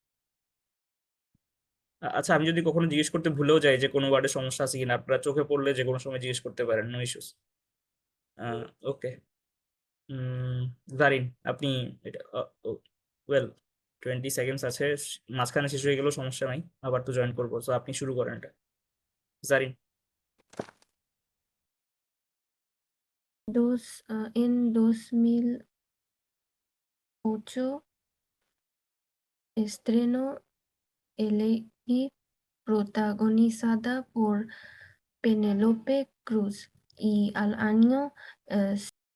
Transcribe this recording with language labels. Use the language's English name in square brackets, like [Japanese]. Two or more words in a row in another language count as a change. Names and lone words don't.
[Bangla] আচ্ছা, আমি যদি কখনো জিজ্ঞেস করতে ভুলেও যাই যে কোনো ওয়ার্ডে সমস্যা আছে কিনা, আপনারা চোখে পড়লে যে কোনো সময় জিজ্ঞেস করতে পারেন, [English] no issues. [Bangla] ওকে। জারিন, আপনি এটা, ওয়েল, 20 সেকেন্ডস আছে, মাঝখানে শেষ হয়ে গেলেও সমস্যা নাই, আবার তো জয়েন করবো, তো আপনি শুরু করেন এটা, জারিন। [Spanish] En 2008 estrenó Lady protagonizada por Penélope Cruz y al año